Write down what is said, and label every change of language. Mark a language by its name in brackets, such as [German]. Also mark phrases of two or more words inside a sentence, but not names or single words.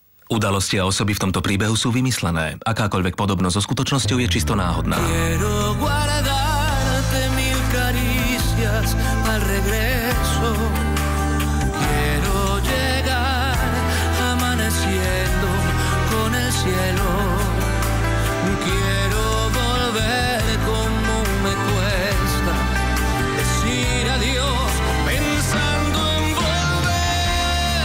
[Slovak] Udalosti a osoby v tomto príbehu sú vymyslené. Akákoľvek podobnosť so skutočnosťou je čisto náhodná. [Spanish] Quiero guardarte mil caricias al regreso. Quiero llegar amaneciendo con el cielo. Quiero volver como me cuesta decir adiós pensando en volver.